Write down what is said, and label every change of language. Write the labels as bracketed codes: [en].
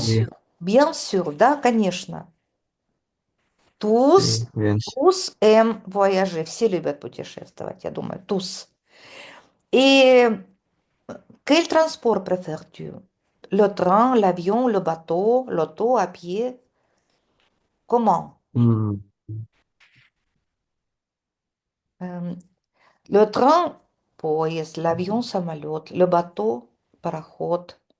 [fr] sûr, bien sûr, [ru] да, конечно. [fr] Tous, oui, bien sûr, tous aiment voyager. [ru] Все любят путешествовать, я думаю, [fr] tous. Et quel transport préfères-tu? Le train, l'avion, le bateau, l'auto, à pied? Comment? Hmm, Euh, le train, поезд, l'avion, самолет, le bateau, пароход,